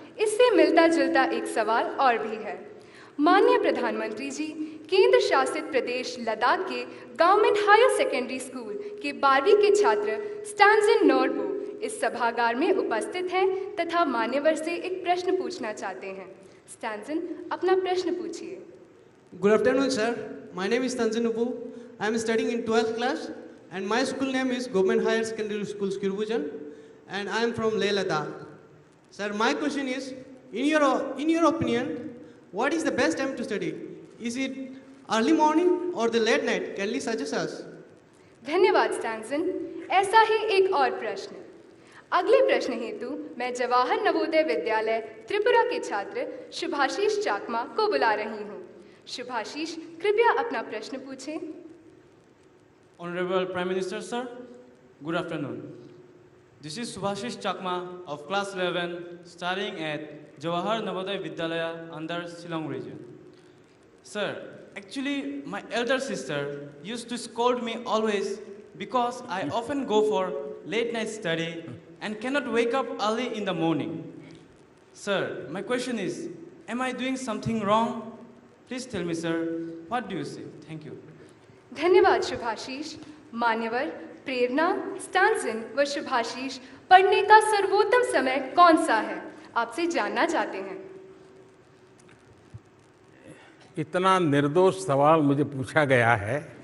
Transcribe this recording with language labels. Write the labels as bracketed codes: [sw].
[hi] इससे मिलता जुलता एक सवाल और भी है। माननीय प्रधानमंत्री जी, केंद्र शासित प्रदेश लद्दाख के गवर्नमेंट हायर सेकेंडरी स्कूल के 12वीं के छात्र स्टैंजिन नोरबो इस सभागार में उपस्थित हैं तथा मान्यवर से एक प्रश्न पूछना चाहते हैं। स्टैंजिन, अपना प्रश्न पूछिए। [en] Good afternoon, sir. My name is Tanzin Ubu. I am studying in 12th class, and my school name is Government Higher Secondary School, Skirbujan, and I am from Leh Ladakh. Sir, my question is, in your opinion, what is the best time to study? Is it early morning or the late night? Can you suggest us? [hi] धन्यवाद स्टैंजिन। ऐसा ही एक और प्रश्न। अगले प्रश्न हेतु मैं जवाहर नवोदय विद्यालय त्रिपुरा के छात्र शुभाशीष चाकमा को बुला रही हूँ। शुभाशीष, कृपया अपना प्रश्न पूछें। [en] Honorable Prime Minister, sir, good afternoon. This is Subhashish Chakma of class 11 studying at Jawahar Navodaya Vidyalaya under Shillong region. Sir, actually my elder sister used to scold me always because I often go for late night study and cannot wake up early in the morning. Sir, my question is, am I doing something wrong? Please tell me, sir, what do you say? Thank you. [hi] धन्यवाद शुभाशीष। मान्यवर प्रेरणा, स्टैंजिन व शुभाशीष, पढ़ने का सर्वोत्तम समय कौन सा है, आपसे जानना चाहते हैं। इतना निर्दोष सवाल मुझे पूछा गया है।